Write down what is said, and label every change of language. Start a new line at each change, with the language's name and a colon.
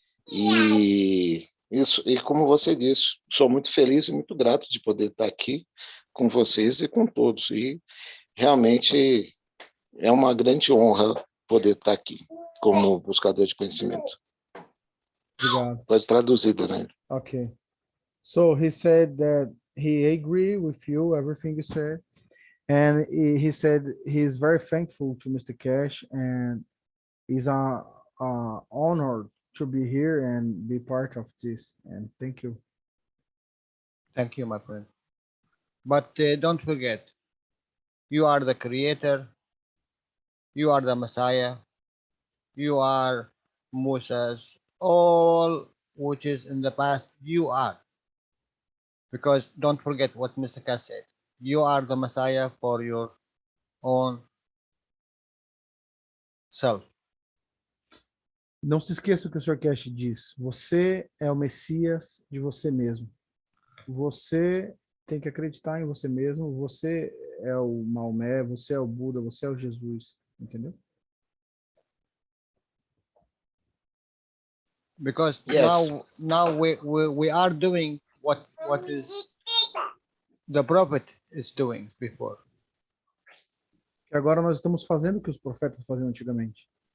Portuguese: E como você disse, sou muito feliz e muito grato de poder estar aqui com vocês e com todos. E realmente é uma grande honra poder estar aqui como buscador de conhecimento. Obrigado. Pode traduzida, né?
English: Okay. So he said that he agree with you, everything you said. And he said he's very thankful to Mr. Keshe and is honored to be here and be part of this. And thank you. Thank you, my friend. But don't forget, you are the creator, you are the Messiah, you are Moses, all which is in the past, you are. Because don't forget what Mr. Keshe said. You are the Messiah for your own self.
Portuguese: Não se esqueça o que o Sr. Keshe diz. Você é o Messias de você mesmo. Você tem que acreditar em você mesmo. Você é o Maomé, você é o Buda, você é o Jesus. Entendeu?
English: Because Yes. now we are doing what is the prophet is doing before.
Portuguese: E agora nós estamos fazendo o que os profetas faziam antigamente.